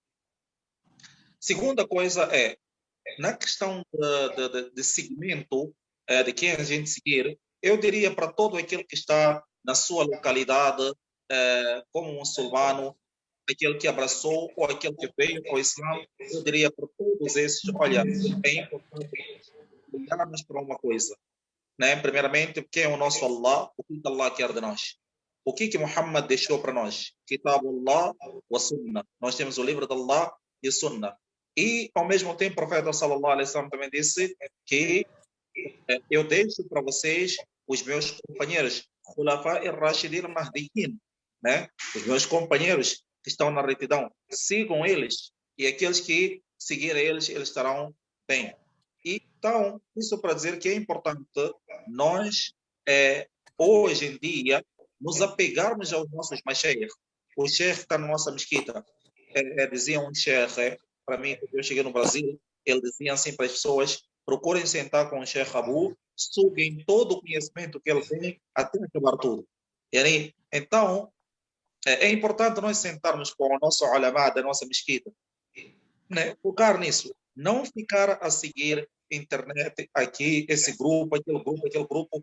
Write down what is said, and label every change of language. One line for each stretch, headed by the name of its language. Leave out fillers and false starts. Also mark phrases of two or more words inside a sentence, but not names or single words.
Portuguese: Segunda coisa é, na questão de segmento, de quem a gente seguir, eu diria para todo aquele que está na sua localidade, como muçulmano, aquele que abraçou ou aquele que veio ao Islã, eu diria para todos esses, olha, é importante olharmos para uma coisa, né? Primeiramente, quem é o nosso Allah, o que Allah quer de nós? O que Muhammad deixou para nós?
Arabic: كتاب الله وسنة.
Portuguese: Nós temos o livro de Allah e a Sunnah. E, ao mesmo tempo, o profeta
Arabic: صلى الله عليه وسلم
Portuguese: também disse que eu deixo para vocês os meus companheiros,
Arabic: الخلفاء الراشدين المهديين,
Portuguese: né? Os meus companheiros que estão na retidão. Sigam eles e aqueles que seguirem eles, eles estarão bem. Então, isso para dizer que é importante nós, hoje em dia, nos apegarmos aos nossos mashaykh. O sheikh está na nossa mesquita. Dizia um sheikh, para mim, quando eu cheguei no Brasil, ele dizia assim para as pessoas, procurem sentar com o sheikh Abu, suguem todo o conhecimento que ele tem até acabar tudo. E aí, então, é importante nós sentarmos com o nosso ulama da nossa mesquita, né? Focar nisso. Não ficar a seguir internet, aqui, esse grupo, aquele grupo, aquele grupo.